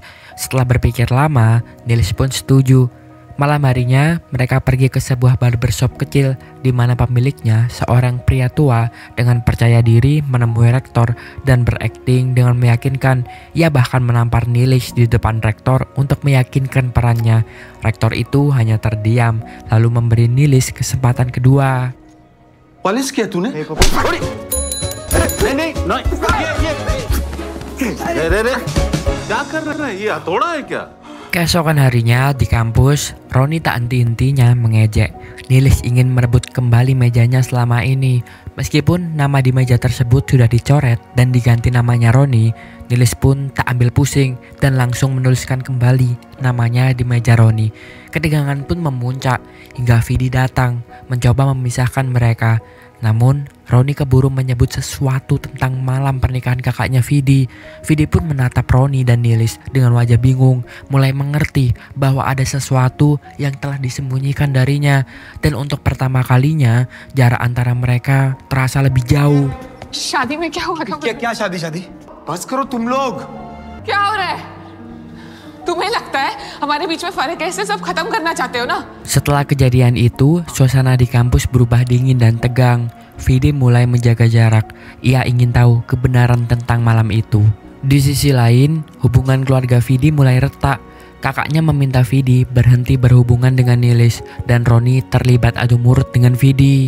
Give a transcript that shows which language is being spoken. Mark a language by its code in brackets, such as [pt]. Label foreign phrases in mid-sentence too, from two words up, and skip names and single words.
[id] Setelah berpikir lama, Nilis pun setuju. Malam harinya, mereka pergi ke sebuah barbershop kecil di mana pemiliknya seorang pria tua dengan percaya diri menemui rektor dan berakting dengan meyakinkan. Ia bahkan menampar Nilis di depan rektor untuk meyakinkan perannya. Rektor itu hanya terdiam, lalu memberi Nilis kesempatan kedua. [hi] पॉलिश किया तूने? नहीं ये क्या कर रहा है? ये हथौड़ा है क्या? [id] Keesokan harinya di kampus, Roni tak henti-hentinya mengejek. Nilis ingin merebut kembali mejanya selama ini. Meskipun nama di meja tersebut sudah dicoret dan diganti namanya Roni, Nilis pun tak ambil pusing dan langsung menuliskan kembali namanya di meja Roni. Ketegangan pun memuncak hingga Vidi datang mencoba memisahkan mereka. Namun Roni keburu menyebut sesuatu tentang malam pernikahan kakaknya Vidi. Vidi pun menatap Roni dan Nilis dengan wajah bingung, mulai mengerti bahwa ada sesuatu yang telah disembunyikan darinya. Dan untuk pertama kalinya jarak antara mereka terasa lebih jauh. [hi] शादी में क्या हुआ था? क्या शादी? बस करो तुम लोग। क्या हो रहा है? तुम्हें लगता है हमारे बीच में फर्क है, इसे सब खत्म करना चाहते हो ना? [id] Setelah kejadian itu, suasana di kampus berubah dingin dan tegang. Vidi mulai menjaga jarak. Ia ingin tahu kebenaran tentang malam itu. Di sisi lain, hubungan keluarga Vidi mulai retak. Kakaknya meminta Vidi berhenti berhubungan dengan Nilis dan Roni terlibat adu mulut dengan Vidi.